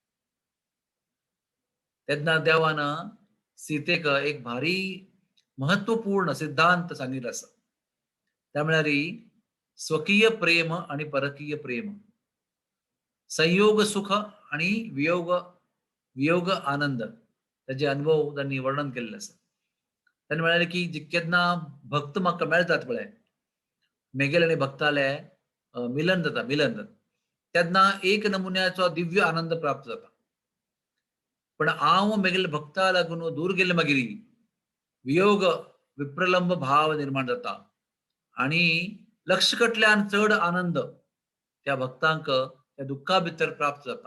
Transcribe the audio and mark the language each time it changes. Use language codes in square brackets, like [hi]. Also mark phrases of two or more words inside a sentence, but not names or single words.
[kok] तेन्ना देवानं सीतेक एक भारी महत्वपूर्ण सिद्धांत सांगितला असा. [mr] त्या म्हळ्यार स्वकीय प्रेम आणि परकीय प्रेम, संयोग सुख आणि वियोग वियोग आनंद त्याचे अनुभव त्यांनी वर्णन केलेले असतात. [kok] त्यांनी म्हणाले की केन्ना भक्त म्हाका मेळटात पळय मेगेल आणि भक्ताले मिलन जाता तेन्ना एक नमुन्याचो दिव्य आनंद प्राप्त जाता. पण हांव मेगेल भक्ता लागून दूर गेले मागीर वियोग विप्रलंब भाव निर्माण जाता आणि लक्ष कटल्यान चड आनंद त्या भक्तांक त्या दुःखा भितर प्राप्त जाता.